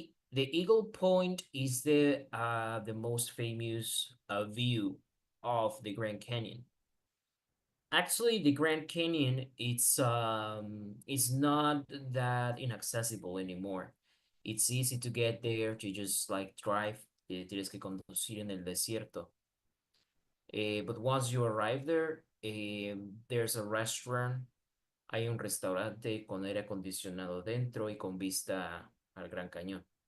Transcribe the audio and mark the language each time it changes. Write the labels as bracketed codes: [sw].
[en] The Eagle Point is the most famous view of the Grand Canyon. Actually, the Grand Canyon it's not that inaccessible anymore. It's easy to get there. You just like drive. [es] Tienes que conducir en el desierto. [en] But once you arrive there, there's a restaurant. [es] Hay un restaurante con aire acondicionado dentro y con vista al Gran Cañón.